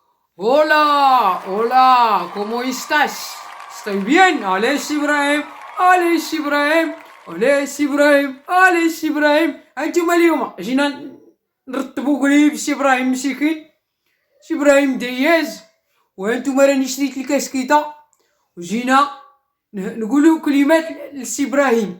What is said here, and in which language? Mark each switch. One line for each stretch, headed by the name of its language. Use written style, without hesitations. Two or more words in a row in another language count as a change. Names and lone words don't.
Spanish: Hola, hola, ¿cómo estás? Estoy bien, Alex Ibrahim, Alex Ibrahim، Alex Ibrahim، Alex إبراهيم.
Arabic: هانتوما اليوم جينا نرتبو قريب سي إبراهيم مسكين، سي إبراهيم دياز، وهانتوما راني شريت الكاسكيطة وجينا نقولو كلمات لسي إبراهيم.